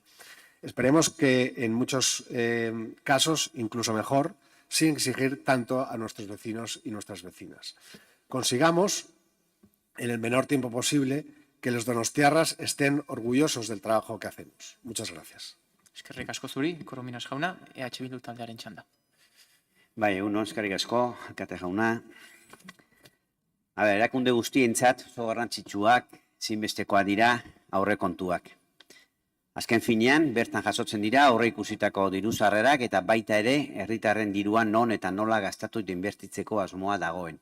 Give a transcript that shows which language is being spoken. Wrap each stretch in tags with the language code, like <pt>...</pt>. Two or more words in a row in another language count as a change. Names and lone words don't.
<es>Esperemos que en muchos casos, incluso mejor, sin exigir tanto a nuestros vecinos y nuestras vecinas. Consigamos, en el menor tiempo posible, que los donostiarras estén orgullosos del trabajo que hacemos. Muchas gracias.</es> <eu>Eskerrik asko zuri, Korominas jauna, EH Bildu taldearen txanda. Bai, egunon, eskerrik asko, alkate jauna. Erakunde guztientzat oso garrantzitsuak, ezinbestekoak dira aurrekontuak. Azken finean, bertan jasotzen dira aurreikusitako diru-sarrerak eta baita ere herritarren dirua non eta nola gastatu eta inbertitzeko asmoa dagoen.</eu>